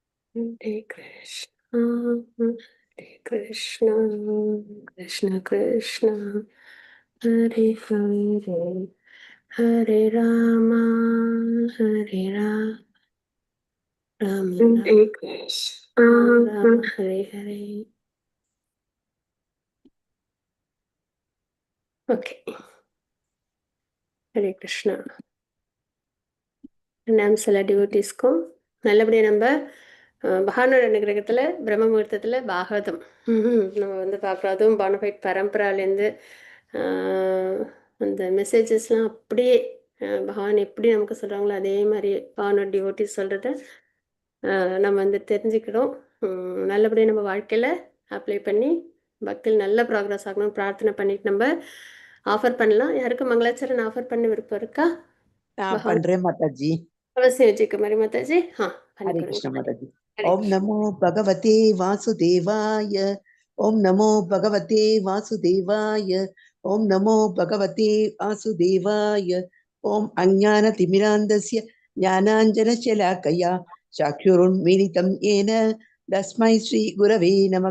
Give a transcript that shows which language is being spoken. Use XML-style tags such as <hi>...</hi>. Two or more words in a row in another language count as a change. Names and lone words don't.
<sa>Hare Krishna, Hare Krishna, Krishna Krishna, Hare Hare, Hare Rama, Hare Rama, Rama Hare Krishna, Rama Hare Hare.</sa> <en>Okay, Hare Krishna.</en> <ta>நாம் சில டிவோட்டிஸ்க்கும் நல்லபடியாக நம்ம பகவானோட அனுகிரகத்தில் பிரம்ம முகூர்த்தத்தில் பாகவதம் நம்ம வந்து பார்க்குறோம். அதுவும் பானஃபைட் பரம்பராலேருந்து அந்த மெசேஜஸ்லாம் அப்படியே பகவான் எப்படி நமக்கு சொல்கிறாங்களோ அதே மாதிரி பகவானோட டிவோட்டிஸ் சொல்கிறத நம்ம வந்து தெரிஞ்சுக்கிறோம். நல்லபடியாக நம்ம வாழ்க்கையில் அப்ளை பண்ணி பக்தியில் நல்ல ப்ராக்ரஸ் ஆகணும்னு பிரார்த்தனை பண்ணிட்டு நம்ம ஆஃபர் பண்ணலாம். யாருக்கும் மங்களாச்சரண் ஆஃபர் பண்ண விருப்பம் இருக்கா? நான் பண்றேன் மாதாஜி.</ta> <hi>அவசியம் जी कुमारी माता जी हाँ हरे कृष्ण माताजी. हरे</hi> <sa>ओम नमो भगवते वासुदेवाय. ओम नमो भगवते वासुदेवाय. ओम नमो भगवते वासुदेवाय. ओम अज्ञानतिमिरान्धस्य ज्ञानाञ्जनशलाकया चक्षुरुन्मीलितं येन तस्मै श्रीगुरवे नमः.</sa>